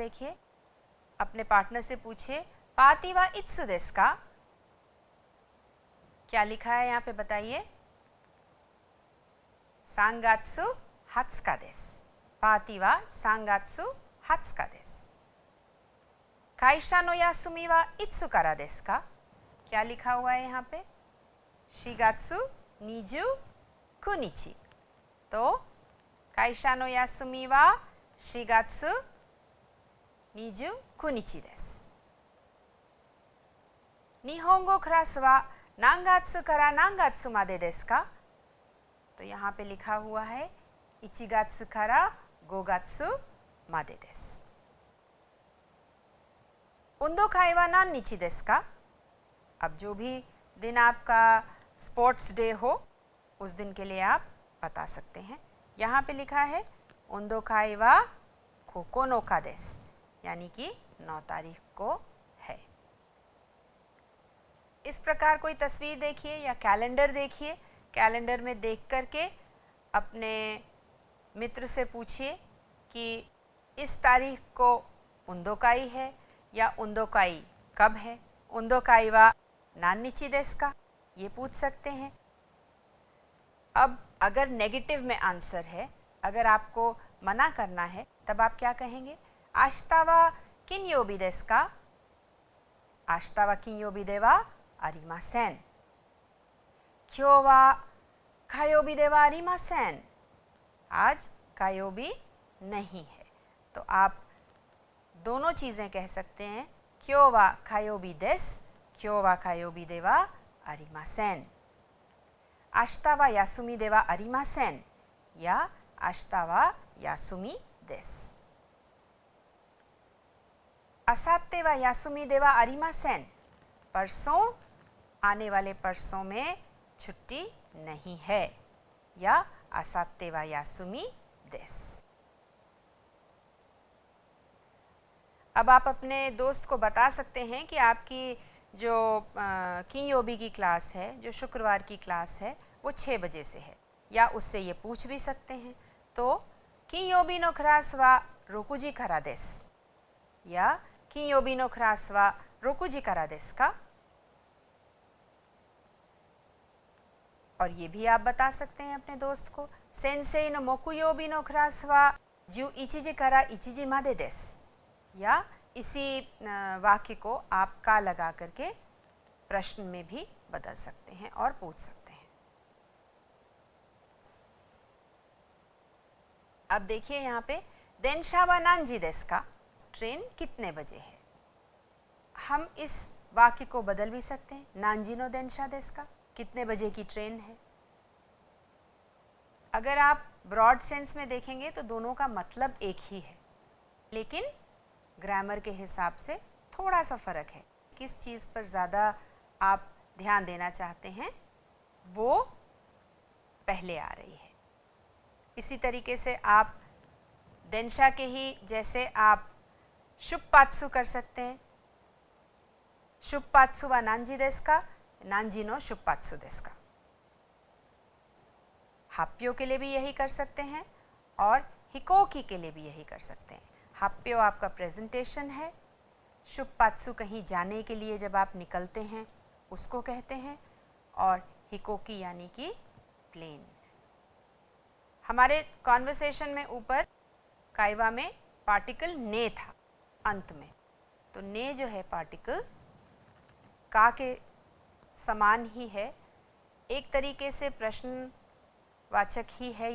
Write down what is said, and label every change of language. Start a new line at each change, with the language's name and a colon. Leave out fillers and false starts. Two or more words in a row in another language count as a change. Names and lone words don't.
Hindi: देखिए, अपने पार्टनर से पूछिए,
Japanese: パーティーはいつですか?
Hindi: क्या लिखा है यहाँ पे बताइए?
Japanese: 3 月20日です。パーティーは3月20日です。会社の休みはいつからですか?
Hindi: क्या लिखा हुआ है यहाँ पे? 4 月29日。तो
Japanese: 会社の休みは4月29日です。日本語クラスは何月から何月までですか?
Hindi: तो यहाँ पे लिखा हुआ है
Japanese: 1 月から5月までです。運動会は何日ですか?
Hindi: अब जो भी दिन आपका स्पोर्ट्स डे हो, उस दिन के लिए आप बता सकते हैं। यहाँ पे लिखा है
Japanese: 運動会は9日です,
Hindi: यानी कि 9 तारीख को है। इस प्रकार कोई तस्वीर देखिए या कैलेंडर देखिए। कैलेंडर में देख करके अपने मित्र से पूछिए कि इस तारीख को उंदोकाई है या उंदोकाई कब है।
Japanese: 運動会は何日ですか, ये पूछ सकते हैं।
Hindi: अब अगर नेगेटिव में आंसर है, अगर आपको मना करना है, तब आप क्या कहेंगे?
Japanese: 明日は金曜日ですか? 明日は金曜日ではありません. 今日は火曜日ではありません?
Hindi: आज कायोबी नहीं है। तो आप दोनों चीज़ें कह सकते हैं,
Japanese: 今日は火曜日です, 今日は火曜日ではありません. 明日は休みではありません या 明日は休みです. 明後日は休みではありません,
Hindi: परसों, आने वाले परसों में छुट्टी नहीं है,
Japanese: या 明後日は休みです.
Hindi: अब आप अपने दोस्त को बता सकते हैं कि आपकी जो किन्योबी की क्लास है, जो शुक्रवार की क्लास है, वो 6 बजे से है, या उससे ये पूछ भी सकते हैं।
Japanese: 金曜日のクラスは六時からです, या 金曜日のクラスは六時からですか?
Hindi: और ये भी आप बता सकते हैं अपने दोस्त को,
Japanese: 先生の木曜日のクラスは11時から1時までです,
Hindi: या इसी वाक्य को आप का लगा करके प्रश्न में भी बदल सकते हैं और पूछ सकते हैं। अब देखिए यहाँ पे,
Japanese: 電車は何時ですか?
Hindi: ट्रेन कितने बजे है? हम इस वाक्य को बदल भी सकते हैं,
Japanese: 何時の電車ですか?
Hindi: कितने बजे की ट्रेन है? अगर आप ब्रॉड सेंस में देखेंगे तो दोनों का मतलब एक ही है, लेकिन ग्रामर के हिसाब से थोड़ा सा फ़र्क है। किस चीज़ पर ज़्यादा आप ध्यान देना चाहते हैं, वो पहले आ रही है। इसी तरीके से आप देनशा के ही जैसे आप शुप्पात्सु कर सकते हैं।
Japanese: 出発は何時ですか? 何時の出発ですか.
Hindi: हाप्यो के लिए भी यही कर सकते हैं और हिकोकी के लिए भी यही कर सकते हैं। हाप्यो आपका प्रेजेंटेशन है, शुप्पात्सु कहीं जाने के लिए जब आप निकलते हैं उसको कहते हैं, और हिकोकी यानी कि प्लेन। हमारे कॉन्वर्सेशन में ऊपर काइवा में पार्टिकल ने था अंत में, तो ने जो है पार्टिकल का के समान ही है, एक तरीके से प्रश्नवाचक ही है।